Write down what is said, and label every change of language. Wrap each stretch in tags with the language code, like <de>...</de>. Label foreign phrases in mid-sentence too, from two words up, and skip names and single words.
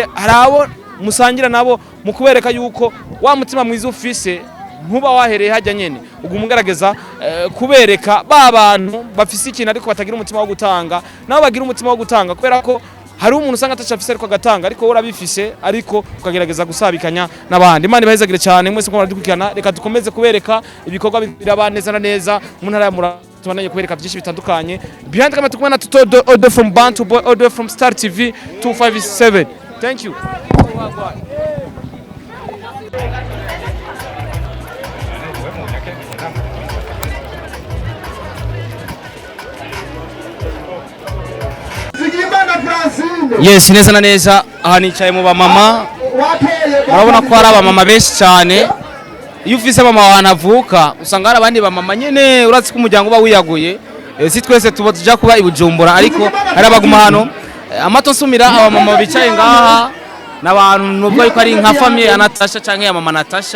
<rn>Harabo musangira nabo mu kubereka yuko wa mutima mwiza ufise nkuba wahereye hajya nyene ugumugarageza kubereka ba bantu bafise ikintu ariko batagira umutima wo gutanga, nabo bagira umutima wo gutanga kubera ko hari umuntu usanga atacafise ariko agatanga, ariko wowe urabifise ariko ukagerageza gusabikanya n'abandi. Imana ibahezagire cyane mwese ko muradukurikirana. Reka dukomeze kubereka ibikorwa biraba neza na neza mu ntara ya Muramvya, tubanaye kubereka byinshi bitandukanye.</rn> <en>Behind camera</en> <rn>tukumana na Tuto Audio from Bantu Boy, Audio from Star TV 257.</rn> <en>Thank you.</en> <rn>Yes, neza na neza aha nicaye mu bamama, urabona ko hari abamama benshi cyane. Iyo ufise mama wanavuka usanga hari abandi bamama nyene uratse ko umuryango uba wiyaguye. Si twese tuba tuja kuba ibujumburura, ariko hari abaguma hano amato nsumira abamama bicaye ngaha n'abantu nubwo yuko ari nka famille ya Natasha canke ya mama Natasha.</rn>